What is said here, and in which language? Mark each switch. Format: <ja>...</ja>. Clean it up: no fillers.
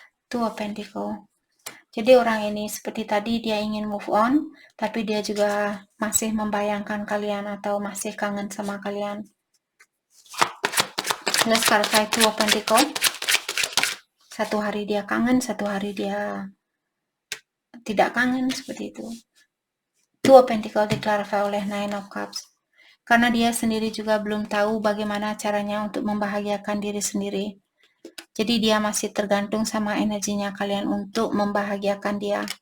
<en>Two of Pentacle.</en> <id>Jadi orang ini seperti tadi dia ingin move on, tapi dia juga masih membayangkan kalian atau masih kangen sama kalian.</id> <en>Let's clarify Two of Pentacle.</en> <id>Satu hari dia kangen, satu hari dia tidak kangen, seperti itu. Two of Pentacle diklarify oleh Nine of Cups. Karena dia sendiri juga belum tahu bagaimana caranya untuk membahagiakan diri sendiri. Jadi dia masih tergantung sama energinya kalian untuk membahagiakan dia.</id>